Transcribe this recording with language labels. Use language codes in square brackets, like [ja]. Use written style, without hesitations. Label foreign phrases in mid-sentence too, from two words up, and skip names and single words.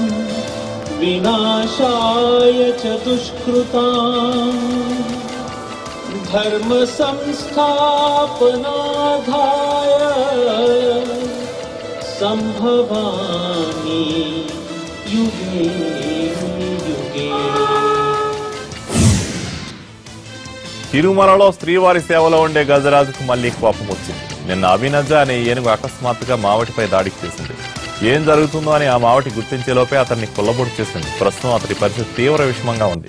[sa] विनाशाय च दुष्कृतां धर्म संस्थापनार्थाय संभवामि युगे युगे. [te] తిరుమలలో శ్రీవారి సేవలో ఉండే గజరాజుకు మళ్లీ కోపం వచ్చింది. నిన్న అభినజ అనే ఏనుగు అకస్మాత్తుగా మావటిపై దాడికి చేసింది. ఏం జరుగుతుందో అని ఆ మావటి గుర్తించేలోపే అతన్ని కొల్లబొడి చేసింది. ప్రస్తుతం అతడి పరిస్థితి తీవ్ర విషమంగా ఉంది.